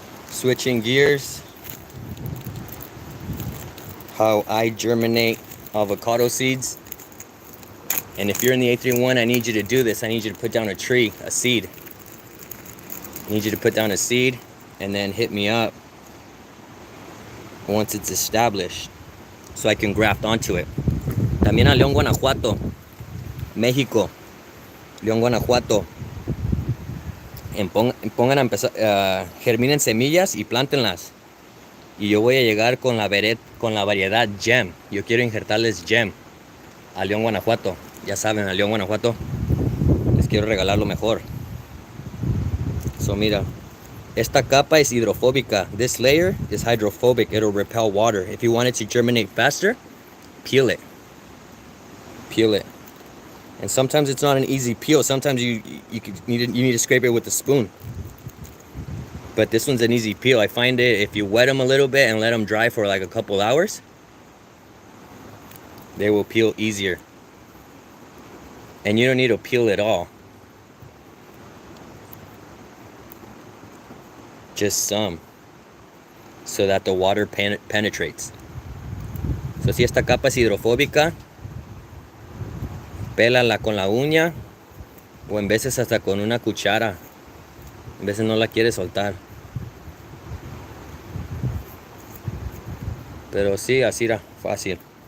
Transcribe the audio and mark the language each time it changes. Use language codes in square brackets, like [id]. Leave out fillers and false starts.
[en] Switching gears, how I germinate avocado seeds. And if you're in the 831, I need you to do this. I need you to put down a seed. I need you to put down a seed and then hit me up once it's established so I can graft onto it. [es] También a León, Guanajuato, México, León, Guanajuato. Pongan a empezar, germinen semillas y plántenlas. Y yo voy a llegar con la variedad GEM. Yo quiero injertarles GEM a León, Guanajuato. Ya saben, a León, Guanajuato les quiero regalar lo mejor. So mira, esta capa es hidrofóbica. [en] This layer is hydrophobic. It'll repel water. If you want it to germinate faster, peel it. Peel it. And sometimes it's not an easy peel. Sometimes you need to scrape it with a spoon. But this one's an easy peel. I find it, if you wet them a little bit and let them dry for like a couple hours, they will peel easier. And you don't need to peel it all. Just some, so that the water penetrates. [es] So si esta capa es hidrofóbica, pélala con la uña o en veces hasta con una cuchara. En veces no la quiere soltar. Pero sí, así era fácil.